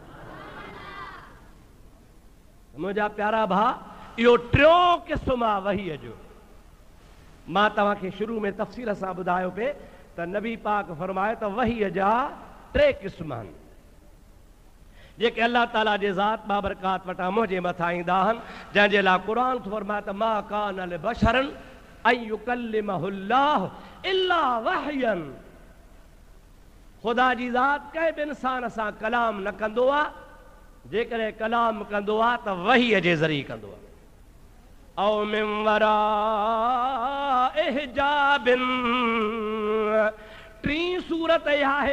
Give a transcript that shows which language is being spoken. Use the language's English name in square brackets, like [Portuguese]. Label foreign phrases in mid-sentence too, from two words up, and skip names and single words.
[Sindhi] मुंहिंजा प्यारा भाउ, इहो टियों क़िस्म आहे वहीअ जो। मां तव्हांखे शुरू में तफ़सील सां ॿुधायो पिए त नबी पाक फरमाए त वहीअ जा 3 क़िस्म आहिनि जेके अल्लाह ताला जे ज़ात बाबरकात वटां मुंहिंजे मथां ईंदा आहिनि, जंहिंजे लाइ क़ुर थो फरमाए त [Arabic] ما كان لبشر أن يكلمه الله إلا وحيا. [Sindhi] ख़ुदा जी ज़ात कंहिं बि इंसान सां कलाम न कंदो आहे, जेकॾहिं कलाम कंदो आहे त वहीअ जे ज़रिए कंदो आहे। [Arabic] أو من وراء حجاب, [Sindhi] टी सूरत आहे।